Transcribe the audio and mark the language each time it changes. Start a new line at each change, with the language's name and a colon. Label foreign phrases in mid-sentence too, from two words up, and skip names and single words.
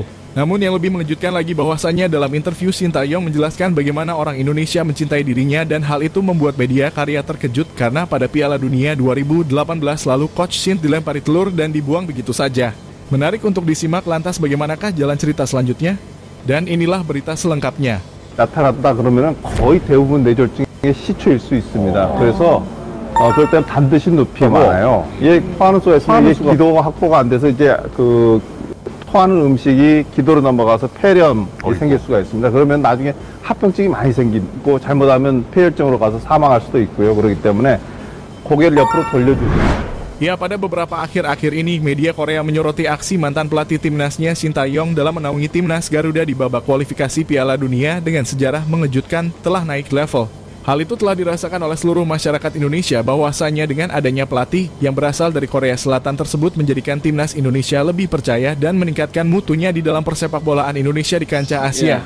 Indonesian: Namun yang lebih mengejutkan lagi bahwasannya dalam interview Sintayong menjelaskan bagaimana orang Indonesia mencintai dirinya dan hal itu membuat media Korea terkejut karena pada Piala Dunia 2018 lalu Coach Shin dilempari telur dan dibuang begitu saja. Menarik untuk disimak, lantas bagaimanakah jalan cerita selanjutnya? Dan inilah berita selengkapnya.
Korean: 나타났다 그러면은 거의 대부분 뇌졸중의 시초일 수 있습니다. 그래서 그럴 때는 반드시 눕히고 많아요. 이 토하는 속에서 기도 확보가 안 돼서 이제 그 토하는 음식이 기도로 넘어가서 폐렴이 생길 수가 있습니다. 그러면 나중에 합병증이 많이 생기고 잘못하면 폐혈증으로 가서 사망할 수도 있고요. 그렇기 때문에 고개를 옆으로 돌려주세요.
Indonesian: Ya, pada beberapa akhir-akhir ini, media Korea menyoroti aksi mantan pelatih timnasnya Sintayong dalam menaungi timnas Garuda di babak kualifikasi Piala Dunia dengan sejarah mengejutkan telah naik level. Hal itu telah dirasakan oleh seluruh masyarakat Indonesia bahwasanya dengan adanya pelatih yang berasal dari Korea Selatan tersebut menjadikan timnas Indonesia lebih percaya dan meningkatkan mutunya di dalam persepak bolaan Indonesia di kancah Asia.